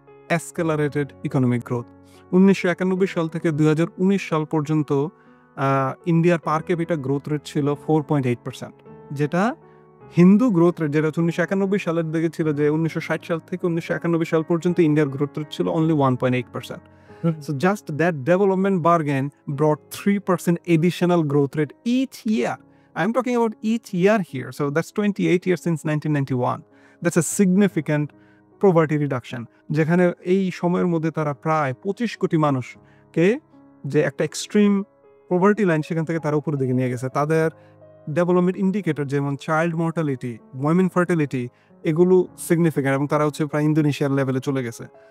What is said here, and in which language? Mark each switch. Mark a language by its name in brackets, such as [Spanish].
[Bangla] অ্যাসকেলারেটেড economic growth. 1991 সাল থেকে 2019 সাল পর্যন্ত ইন্ডিয়ার পার ক্যাপিটা গ্রোথ রেট ছিল 4.8%, যেটা হিন্দু গ্রোথ রেট যেটা 1991 সালের দিকে ছিল, যে 1960 সাল থেকে 1991 সাল পর্যন্ত ইন্ডিয়ার গ্রোথ রেট ছিল only 1.8%. [English] So just that development bargain brought 3% additional growth rate each year. I'm talking about each year here. So that's 28 years since 1991. That's a significant poverty reduction. [Bangla] যেখানে এই সময়ের মধ্যে তারা প্রায় 25 কোটি মানুষকে যে একটা এক্সট্রিম পভার্টি লাইন সেখান থেকে তারা উপরের দিকে নিয়ে গেছে। তাদের ডেভেলপমেন্ট ইন্ডিকেটর যেমন চাইল্ড মর্টালিটি, ওমেন ফার্টিলিটি, এগুলো সিগনিফিক্যান্ট এবং তারা হচ্ছে প্রায় ইন্দোনেশিয়ার লেভেলে চলে গেছে।